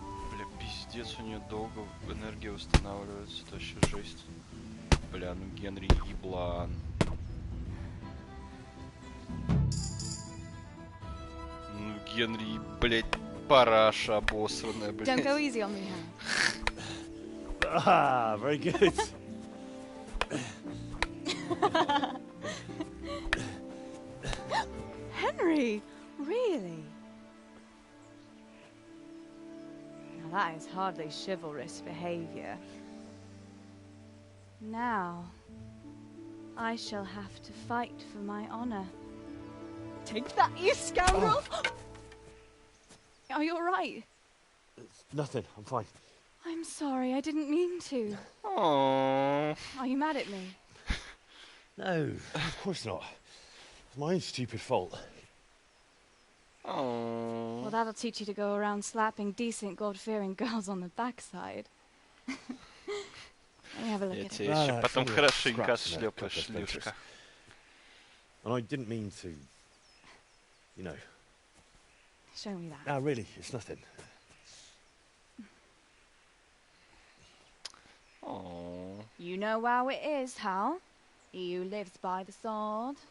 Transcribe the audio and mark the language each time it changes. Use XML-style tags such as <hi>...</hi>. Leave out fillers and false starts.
<ru>Бля, пиздец, у нее долго энергия восстанавливается, это вообще жесть. Бля, ну Генри еблан. Ну Генри, блять, параша обосранная, блять.</ru> <en>Don't go easy on me, Hannah. Ah, very good. Henry, really? Now that is hardly chivalrous behavior. Now, I shall have to fight for my honor. Take that, you scoundrel! Are you alright? Nothing. I'm fine. I'm sorry, I didn't mean to. Aww. Are you mad at me? No, of course not. It's my own stupid fault. Aww. Well, that'll teach you to go around slapping decent, God-fearing girls on the backside. Let me have a look</en> <ru>Я</ru> <en>at it.</en> <ru>тебя еще потом хорошенько отшлепаю, шлюшка.</ru> <en>And I didn't mean to, you know. Show me that. No, really, it's nothing. Oh. You know how it is, Hal. He who lives by the sword</en>